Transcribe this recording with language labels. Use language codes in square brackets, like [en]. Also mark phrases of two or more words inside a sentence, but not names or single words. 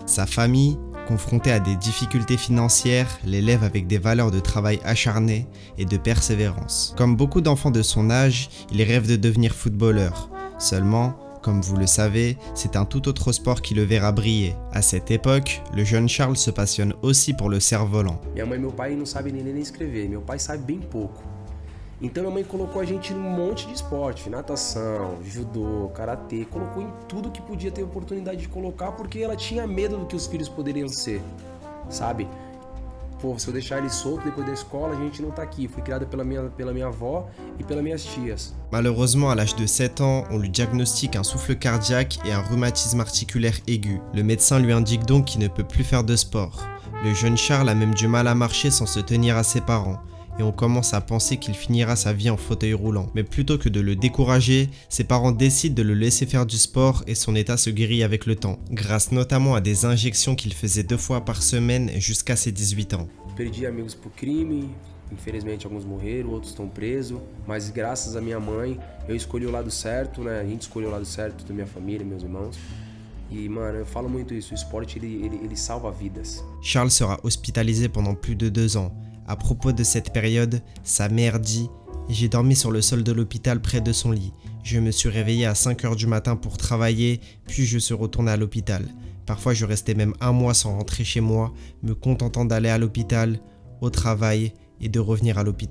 [fr] Sa famille, confrontée à des difficultés financières, l'élève avec des valeurs de travail acharné et de persévérance. Comme beaucoup d'enfants de son âge, il rêve de devenir footballeur. Seulement, comme vous le savez, c'est un tout autre sport qui le verra briller. À cette époque, le jeune Charles se passionne aussi pour le cerf-volant. [pt] Minha mãe e meu pai não sabem nem ler nem escrever, meu pai sabe bem pouco. Então minha mãe colocou a gente num monte de esporte, natação, judô, karatê, colocou em tudo que podia ter oportunidade de colocar porque ela tinha medo do que os filhos poderiam ser, sabe? Pô, se eu deixar ele solto depois da escola, a gente não tá aqui. Fui criada pela minha avó e pelas minhas tias. [fr] Malheureusement, à l'âge de 7 ans, on lui diagnostique un souffle cardiaque et un rhumatisme articulaire aigu. Le médecin lui indique donc qu'il ne peut plus faire de sport. Le jeune Charles a même du mal à marcher sans se tenir à ses parents. Et on commence à penser qu'il finira sa vie en fauteuil roulant. Mais plutôt que de le décourager, ses parents décident de le laisser faire du sport et son état se guérit avec le temps, grâce notamment à des injections qu'il faisait 2 fois par semaine jusqu'à ses 18 ans. [pt] Perdi amigos pro crime, infelizmente alguns morreram, outros estão presos, mas graças à minha mãe, eu escolhi o lado certo, né? A gente escolheu o lado certo da minha família, meus irmãos. E, mano, eu falo muito isso, o esporte ele salva vidas. [fr] Charles sera hospitalisé pendant plus de 2 ans. À propos de cette période, sa mère dit « J'ai dormi sur le sol de l'hôpital près de son lit. Je me suis réveillé à 5 h du matin pour travailler, puis je suis retourné à l'hôpital. Parfois je restais même 1 mois sans rentrer chez moi, me contentant d'aller à l'hôpital, au travail et de revenir à l'hôpital.